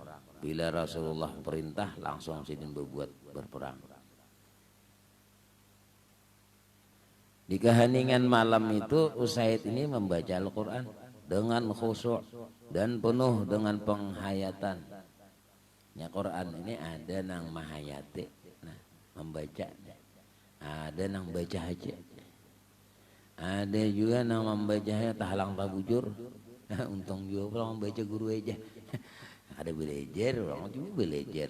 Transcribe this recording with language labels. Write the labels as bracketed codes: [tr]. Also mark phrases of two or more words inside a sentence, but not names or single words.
[bjn] Bila Rasulullah perintah langsung sidin berbuat berperang. [id] Di keheningan malam itu Usaid ini membaca Al-Quran dengan khusyuk dan penuh dengan penghayatan. [bjn] Ya Quran ini ada nang mahayati, nah membaca, ada nang baca aja, ada juga nang membaca tahalang tabujur. [id] Nah, untung juga orang membaca guru aja. Ada belajar, orang juga belajar.